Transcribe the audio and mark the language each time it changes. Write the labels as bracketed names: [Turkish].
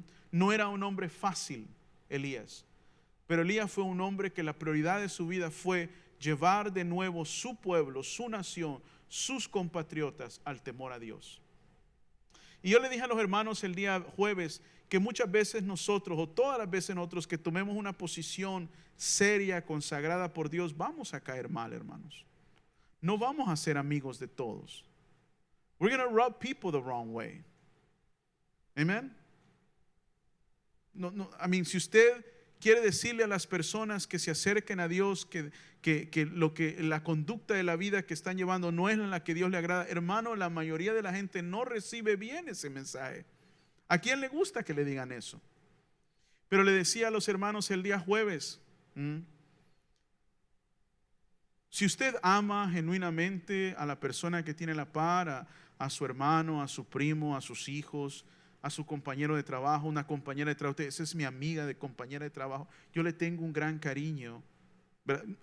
[Spanish] No era un hombre fácil, Elías. Pero Elías fue un hombre que la prioridad de su vida fue llevar de nuevo su pueblo, su nación, sus compatriotas al temor a Dios. Y yo le dije a los hermanos el día jueves que muchas veces nosotros, o todas las veces nosotros que tomemos una posición seria, consagrada por Dios, vamos a caer mal, hermanos. No vamos a ser amigos de todos. [English] We're going to rub people the wrong way. Amen. [Spanish] Si usted quiere decirle a las personas que se acerquen a Dios que la conducta de la vida que están llevando no es la que Dios le agrada, hermano, la mayoría de la gente no recibe bien ese mensaje. ¿A quién le gusta que le digan eso? Pero le decía a los hermanos el día jueves, si usted ama genuinamente a la persona que tiene la par, a su hermano, a su primo, a sus hijos, a su compañero de trabajo, una compañera de trabajo, esa es mi amiga de compañera de trabajo, yo le tengo un gran cariño. ¿Verdad?